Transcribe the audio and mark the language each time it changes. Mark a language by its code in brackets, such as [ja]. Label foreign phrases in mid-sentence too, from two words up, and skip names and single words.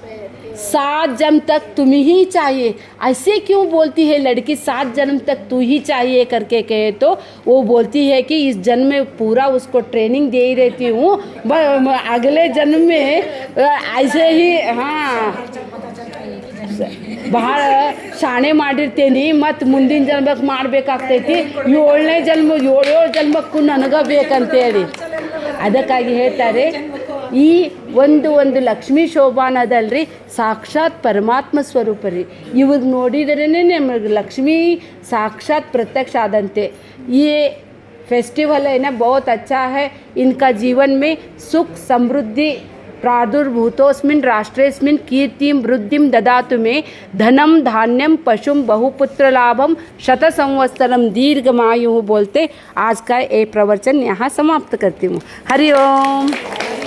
[hi] 7 जन्म तक तुम ही चाहिए। ऐसे क्यों बोलती है लड़की 7 जन्म तक तू ही चाहिए करके कहे तो वो बोलती है कि इस जन्म में पूरा उसको ट्रेनिंग दे ही रहती हूँ, अगले जन्म में ऐसे ही हाँ [kn] ಬಹಳ ಶಾಣೆ ಮಾಡಿರ್ತೇನೆ ಮತ್ತು ಮುಂದಿನ ಜನ್ಮಕ್ಕೆ ಮಾಡಬೇಕಾಗ್ತೈತಿ, 7ನೇ ಜನ್ಮ 7 ಜನ್ಮಕ್ಕೂ ನನಗೆ ಬೇಕಂತೇಳಿ. ಅದಕ್ಕಾಗಿ ಹೇಳ್ತಾರೆ ಈ ಒಂದು ಲಕ್ಷ್ಮೀ ಶೋಭಾನದಲ್ರಿ ಸಾಕ್ಷಾತ್ ಪರಮಾತ್ಮ ಸ್ವರೂಪ ರೀ. ಇವಾಗ ನೋಡಿದ್ರೇ ನಮಗೆ ಲಕ್ಷ್ಮೀ ಸಾಕ್ಷಾತ್ ಪ್ರತ್ಯಕ್ಷ ಆದಂತೆ. [hi] ये फेस्टिवल है ना बहुत अच्छा है, इनका जीवन में सुख समृद्धि [sa] प्रादुर्भूतोस्मिन् राष्ट्रेस्मिन् कीर्तिं वृद्धिं ददातु मे धनम धान्यम पशुम बहुपुत्र लाभम शत संवत्सरम दीर्घमायु [hi] बोलते आज का ये प्रवचन यहाँ समाप्त करती हूँ. हरि ओम.